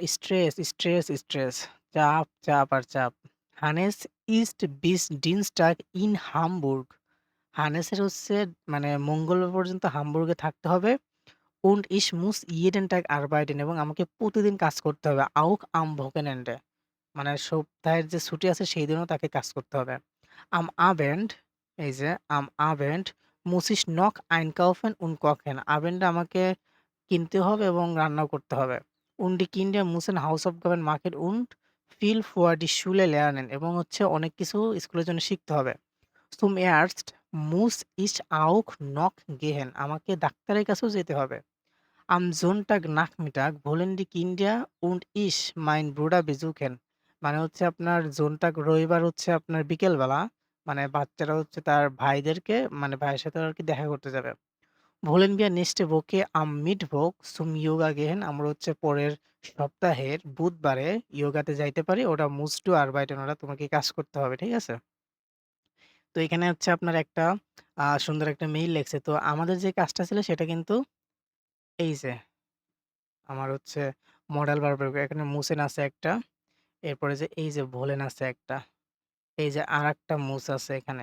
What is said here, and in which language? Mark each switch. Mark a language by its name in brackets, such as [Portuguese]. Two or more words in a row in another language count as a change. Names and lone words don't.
[Bangla] স্ট্রেস। চাপ আর চাপ। [German] Hannes ist bis Dienstag in Hamburg। [Bangla] হানেসের হচ্ছে মানে মঙ্গলবার পর্যন্ত হামবুর্গে থাকতে হবে। [German] Und ich muss jeden Tag arbeiten [Bangla] এবং আমাকে প্রতিদিন কাজ করতে হবে। [German] Auch am Wochenende, [Bangla] মানে সপ্তাহের যে ছুটি আছে সেই দিনও তাকে কাজ করতে হবে। [German] Am Abend, [Bangla] এই যে [German] am Abend muss ich noch einkaufen und kochen। [Bangla] Abend এ আমাকে কিনতে হবে এবং রান্নাও করতে হবে। [German] Und die Kinder müssen Hausaufgaben machen und viel für die Schule lernen [Bangla] এবং হচ্ছে অনেক কিছু স্কুলের জন্য শিখতে হবে। [German] Zum Arzt muss ich auch noch gehen। [Bangla] আমাকে ডাক্তারের কাছেও যেতে হবে। [German] Am Sonntagnachmittag wollen die Kinder und ich meinen Bruder besuchen। [Bangla] মানে হচ্ছে আপনার জোনটাগ রবিবার হচ্ছে আপনার বিকেলবেলা, মানে বাচ্চারা হচ্ছে তার ভাইদেরকে মানে ভাইয়ের সাথে আরকি দেখা করতে যাবে। [German] Wollen wir nächste Woche am Mittwoch zum Yoga gehen। [Bangla] আমরা হচ্ছে পরের সপ্তাহের বুধবারে ইয়োগাতে যাইতে পারি। [German] ওটা musst du arbeiten, [Bangla] ওটা তোমাকে কাজ করতে হবে। ঠিক আছে? তো এখানে হচ্ছে আপনার একটা সুন্দর একটা মেইল লেখছে। তো আমাদের যে কাজটা ছিল সেটা কিন্তু এই যে আমার হচ্ছে [English] modal verb [Bangla] এখানে মুসেন আছে একটা, এরপরে যে এই যে ভোলেন আছে একটা, এই যে আরেকটা মুস আছে এখানে।